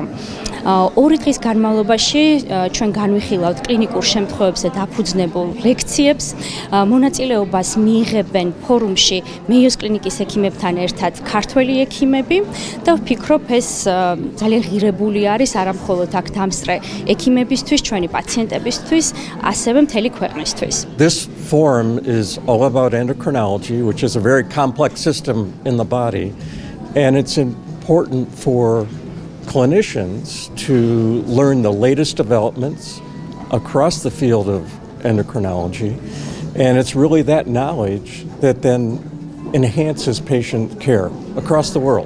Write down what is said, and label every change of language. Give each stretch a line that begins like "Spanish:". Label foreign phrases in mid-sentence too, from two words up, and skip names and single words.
Georgian: 2 დღის განმავლობაში ჩვენ განვიხილავთ კლინიკურ შემთხვევებზე დაფუძნებულ ლექციებს, მონაწილეობას მიიღებენ ფორუმში მეიოს კლინიკის ექიმებთან ერთად ქართველი ექიმები და ვფიქრობ ეს ძალიან ღირებული არის არა მხოლოდ აქ დამსწრე ექიმებისთვის, ჩვენი პაციენტებისთვის, ასევე მთელი ქვეყნისთვის.
English: This forum is all about endocrinology, which is a very complex system in the body, and it's important for clinicians to learn the latest developments across the field of endocrinology, and it's really that knowledge that then enhances patient care across the world.